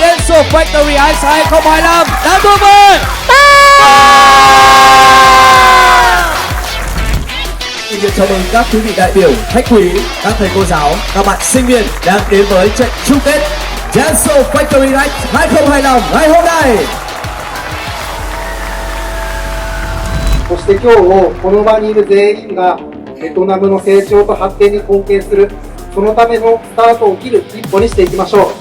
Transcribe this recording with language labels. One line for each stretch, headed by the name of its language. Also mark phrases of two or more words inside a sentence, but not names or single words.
Vietnamese: DENSO Factory Ice 2025 đã thuộc về Xin được chào mừng các quý vị đại biểu, khách quý, các thầy cô giáo, các bạn sinh viên đang đến với trận chung kết DENSO Factory Ice 2025 ngày hôm nay.
Japanese: そして今日この場にいる全員がベトナムの成長と発展に貢献するそのためのスタートを切る一歩にしていきましょう。